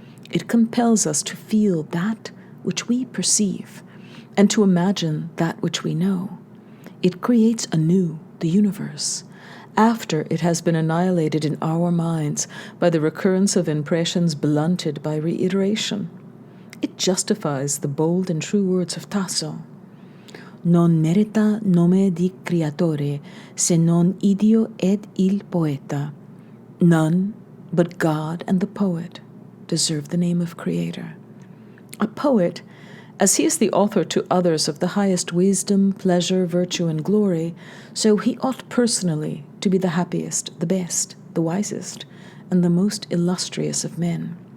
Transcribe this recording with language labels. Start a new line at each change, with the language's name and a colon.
English: It compels us to feel that which we perceive, and to imagine that which we know. It creates anew the universe, after it has been annihilated in our minds by the recurrence of impressions blunted by reiteration. It justifies the bold and true words of Tasso.
Italian: Non merita nome di creatore, se non idio ed il poeta.
English: None but God and the poet deserve the name of creator. A poet, as he is the author to others of the highest wisdom, pleasure, virtue, and glory, so he ought personally to be the happiest, the best, the wisest, and the most illustrious of men.